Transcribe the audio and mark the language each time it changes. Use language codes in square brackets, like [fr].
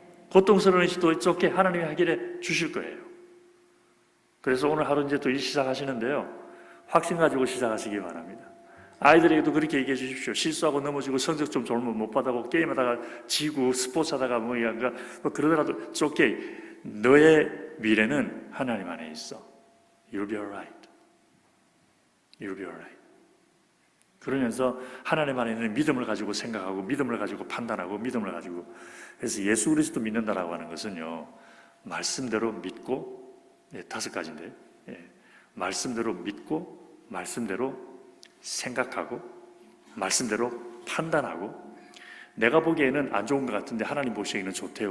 [ko] 고통스러운 일도 [en] it's okay. [ko] 하나님이 해결해 주실 거예요. 그래서 오늘 하루 이제 또 일 시작하시는데요. 확신 가지고 시작하시기 바랍니다. 아이들에게도 그렇게 얘기해 주십시오. 실수하고 넘어지고 성적 좀 좋으면 못 받아보고 게임하다가 지고 스포츠 하다가 뭐 그러더라도 [en] it's okay. [ko] 너의 미래는 하나님 안에 있어. [en] You'll be alright. You'll be alright. [ko] 그러면서 하나님 안에 있는 믿음을 가지고 생각하고 믿음을 가지고 판단하고 믿음을 가지고, 그래서 예수 그리스도 믿는다라고 하는 것은요, 말씀대로 믿고, 다섯 가지인데, 말씀대로 믿고, 말씀대로 생각하고, 말씀대로 판단하고, 내가 보기에는 안 좋은 것 같은데 하나님 보시기에는 좋대요.